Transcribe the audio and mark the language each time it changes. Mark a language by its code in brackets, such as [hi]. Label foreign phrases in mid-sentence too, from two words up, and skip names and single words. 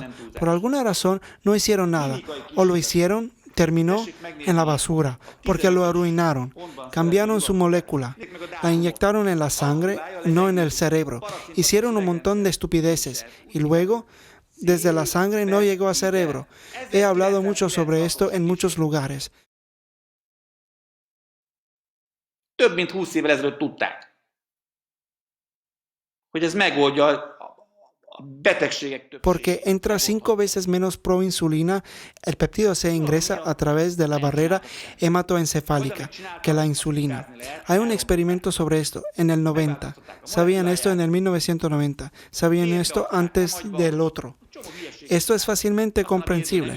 [es] Por alguna razón no hicieron nada, o lo hicieron, terminó en la basura, porque lo arruinaron. Cambiaron su molécula, la inyectaron en la sangre, no en el cerebro. Hicieron un montón de estupideces, y luego, desde la sangre no llegó al cerebro. He hablado mucho sobre esto en muchos lugares. [hu] Több mint 20 évvel ezelőtt tudták, hogy ez megoldja a betegségek többségét. [es] Porque entra 5 veces menos proinsulina, el péptido C ingresa a través de la barrera hematoencefálica que la insulina. Hay un experimento sobre esto en el 90. Sabían esto en el 1990. Sabían esto antes del otro. Esto es fácilmente comprensible.